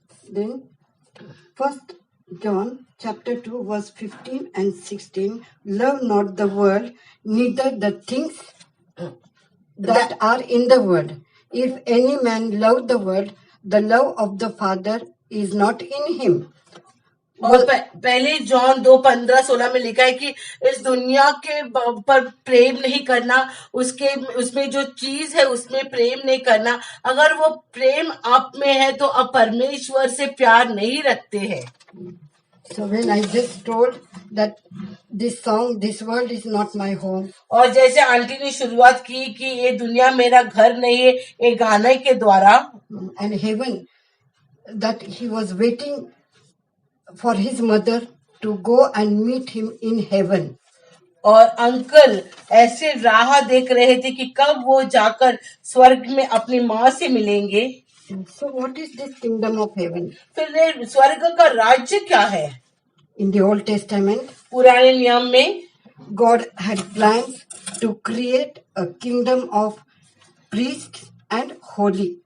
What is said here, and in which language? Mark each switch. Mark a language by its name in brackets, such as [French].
[English] Then 1 John chapter 2 verse 15 and 16, love not the world, neither the things that are in the world. If any man love the world, the love of the Father is not in him. [Hindi] और पहले John 2:15-16 में लिखा है कि इस दुनिया के पर प्रेम नहीं करना, उसके उसमें जो चीज है उसमें प्रेम नहीं करना। अगर वो प्रेम आप में है तो आप परमेश्वर से प्यार नहीं रखते हैं। [English] So when I just told that this song, this world is not my home, [Hindi] और जैसे आंटी ने शुरुआत की कि ये दुनिया मेरा घर नहीं है, ये गाने के द्वारा, [English] and heaven, that he was waiting for his mother to go and meet him in heaven. [Hindi] और अंकल ऐसे राह देख रहे थे कि कब वो जाकर स्वर्ग में अपनी माँ से मिलेंगे। [English] So what is this kingdom of heaven? [Hindi] फिर ये स्वर्ग का राज्य क्या है? [English] In the Old Testament, [Hindi] पुराने नियम में [English] God had plans to create a kingdom of priests and holy.